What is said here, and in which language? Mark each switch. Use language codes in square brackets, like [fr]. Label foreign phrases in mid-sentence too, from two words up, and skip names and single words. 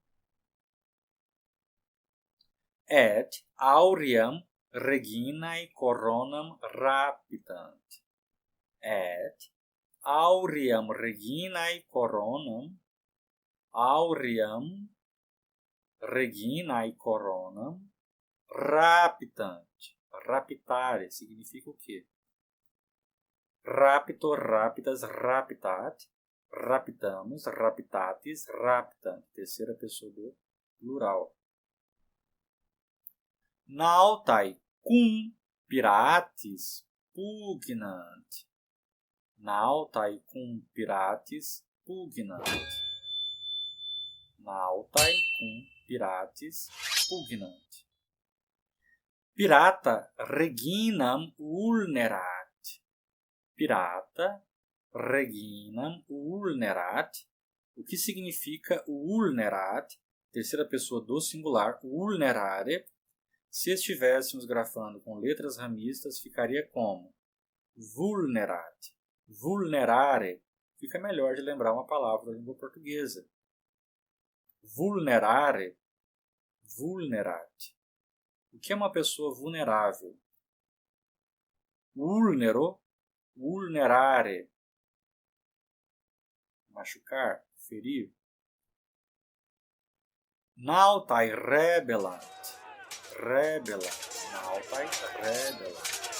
[la] Et auream reginae coronam rapitant. Et auream reginae coronam. Auream reginae coronam rapitant. [pt] Raptare significa o quê? Rapto, [la] raptas, raptat. Raptamos, raptatis, raptant. [pt] Terceira pessoa do plural. [la] Nautai cum piratis pugnant. Nautai cum piratis pugnant. Nautai cum piratis pugnant. Pirata reginam vulnerat. Pirata reginam vulnerat. [pt] O que significa vulnerat? Terceira pessoa do singular, vulnerare. Se estivéssemos grafando com letras ramistas, ficaria como? [la] Vulnerat. Vulnerare. [pt] Fica melhor de lembrar uma palavra da língua portuguesa. [la] Vulnerare. Vulnerat. [pt] O que é uma pessoa vulnerável? [la] Vulnero. Vulnerare. [pt] Machucar, ferir. [la] Nautai rebelant. Rebelant. Nautai rebelant.